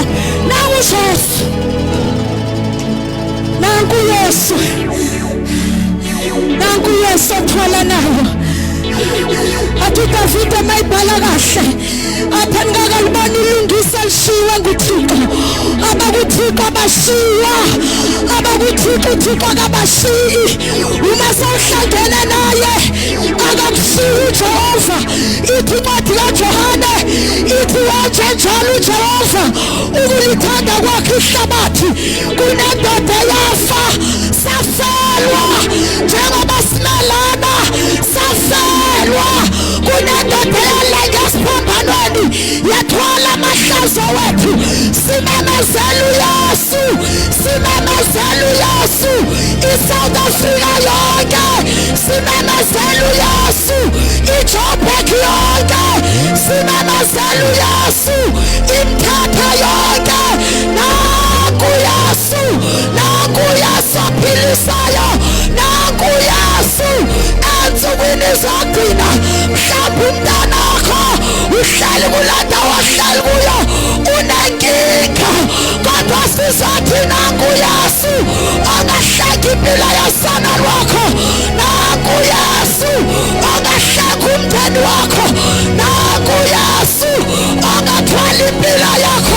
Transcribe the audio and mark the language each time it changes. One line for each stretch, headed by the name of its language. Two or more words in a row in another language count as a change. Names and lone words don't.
Zulu: Nangu Jesu, nangu Yesu, nangu Yesu othwala nawo. Athi uDavide mayibhala kahle apha ngingakaliboni ilungisa lishiwa nguThixo, abakuThixo abashiwa, abakuThixo uThixo akabashiyi. Uma sewuhlangene naye akakushiyi uJehova. Ithi incwadi kaJohane ithi watshe njalo uJehova ukulithanda kwakhe ihlabathi kunendoda yafa, safelwa njengoba simelana, safelwa kunendoda yalenga esiphambanweni yathwala amahlazo wethu. Simemezela uYesu, simemezela uYesu, iSouth Africa yonke simemezela uYesu, iJoburg yonke simemezela uYesu, iMthatha yonke. Nangu Yesu, nangu Yesu ophilisayo, nangu Yesu ensukwini zokugcina. Mhlawumbe umntanakho uhleli kulanda wahleli kuyo unenkinga, kodwa sizothi nangu Yesu ongahleki impilo yosana lwakho, nangu Yesu ongahleki umndeni wakho, nangu Yesu ongathwala impilo yakho.